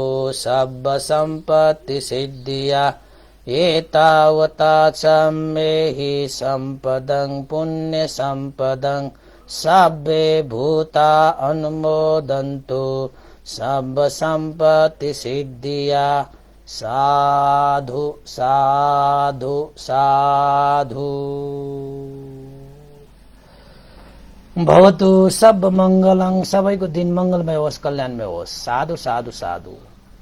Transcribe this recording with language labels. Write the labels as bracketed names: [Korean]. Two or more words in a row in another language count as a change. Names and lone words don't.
[Pali] सब्बसम्पत्तिसिद्धिया एतावता च मेहि सम्पदं पुण्यसम्पदं सब्बे भूता अनुमोदन्तु सब्बसम्पत्तिसिद्धिया साधु साधु साधु। भवतु सब मंगलं, [Nepali] सबैको दिन मंगलमय होस्, कल्याणमय होस्। [Pali] साधु साधु साधु।